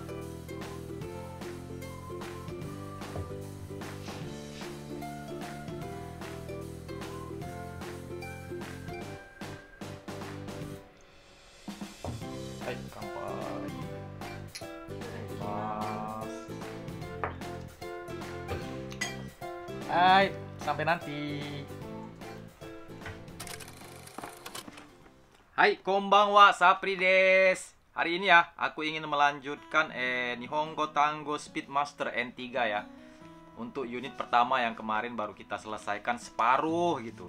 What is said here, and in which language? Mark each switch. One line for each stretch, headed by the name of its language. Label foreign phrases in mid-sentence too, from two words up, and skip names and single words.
Japanese: はい、乾杯。いただきます。はい、
Indonesian: sampai nanti.
Japanese: はい、こんばんは、Sapriです.
Indonesian: Hari ini ya, aku ingin melanjutkan Nihongo Tango Speedmaster N3 ya. Untuk unit pertama yang kemarin baru kita selesaikan separuh gitu.